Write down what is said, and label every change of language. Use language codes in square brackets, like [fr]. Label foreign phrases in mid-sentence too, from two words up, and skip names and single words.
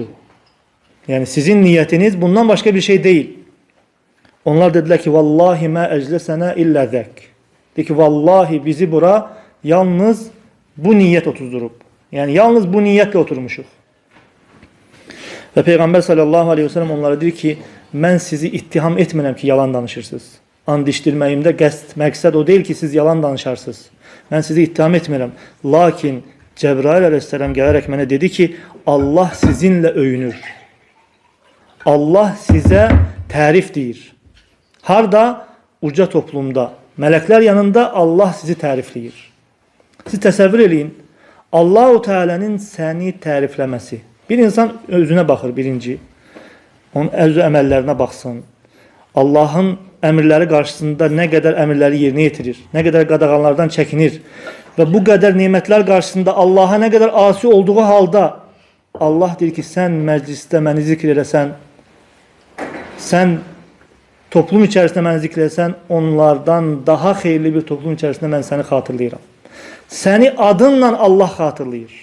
[tr] Yani sizin niyetiniz bundan başka bir şey değil. Onlar dediler ki [ar] والله ما أجلسنا إلا ذاك. [az] De ki vallahi bizi bura yalnız bu niyet otuzdurup. [tr] Yani yalnız bu niyetle oturmuşuz. [az] Ve Peygamber [ar] صلى الله عليه وسلم [az] onlara deyir ki mən sizi ittiham etmirəm ki yalan danışırsınız. And içdirməyimdə məqsəd o değil ki siz yalan danışarsınız. Mən sizi ittiham etmirəm. Lakin Cebrail aleyhisselam gələrək mənə dedi ki Allah sizinle övünür. Allah size tərif deyir. Harda? Uca toplumda. Melekler yanında Allah sizi tərifləyir. Siz təsəvvür eləyin. Allah-u Teala'nın səni tərifləməsi. [tr] Bir insan özüne bakır birinci. [az] Onun öz əməllərinə baxsın. Allah'ın əmirləri qarşısında ne kadar əmirləri yerinə yetirir. Ne kadar qadağanlardan çəkinir. [tr] Ve bu kadar nimetler karşısında Allah'a ne kadar asi olduğu halda [az] Allah deyir ki sen mecliste məni zikr eləsən, sen toplum içerisinde məni zikr eləsən, onlardan daha xeyirli bir toplum içerisinde mən səni xatırlayıram. Səni adınla Allah xatırlayır.